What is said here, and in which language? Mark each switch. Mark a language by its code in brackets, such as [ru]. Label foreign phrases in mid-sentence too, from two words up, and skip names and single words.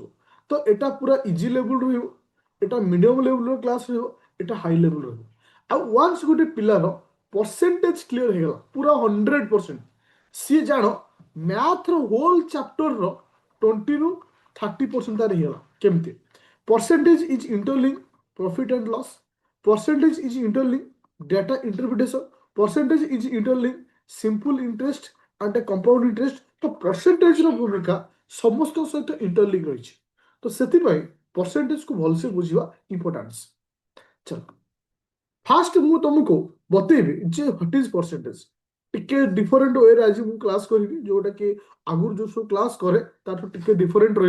[or] ତ ଏଟା ପୁରା [en] easy level [or] ରହିବ, ଏଟା [en] medium level class [or] ରହିବ, ଏଟା [en] high level [or] ରହିବ. ଆଉ ୱାନ୍ସ ଗୋଟେ ପିଲାର ପରସେଣ୍ଟେଜ କ୍ଲିୟର ହେଇଗଲା ପୁରା 100%, ସିଏ ଜାଣ ମ୍ୟାଥର [en] whole chapter [or] 20ରୁ 30% ତାର ହେଇଗଲା. କେମିତି? [en] percentage is interlinked profit and loss, percentage is interlinked data interpretation, percentage is interlinked simple interest and a compound interest. [or] तो percentage ର ଭୂମିକା ସମସ୍ତଙ୍କ ସହିତ interlink ରହିଛି. ତ ସେଥିପାଇଁ percentage କୁ ଭଲସେ ବୁଝିବା ଇମ୍ପୋର୍ଟାନ୍ସ. ଚଲ फास्ट ମୁଁ ତମକୁ ବତେଇବି ଯେ [en] what is percentage. [or] ଟିକେ [en] different way [or] ଆଜି ମୁଁ କ୍ଲାସ୍ କରିବି ଯୋଉଟା କି ଆଗରୁ ଯୋଉ ସବୁ କ୍ଲାସ୍ କରେ ତାଠୁ ଟିକେ ଡିଫରେଣ୍ଟ ରହିବ.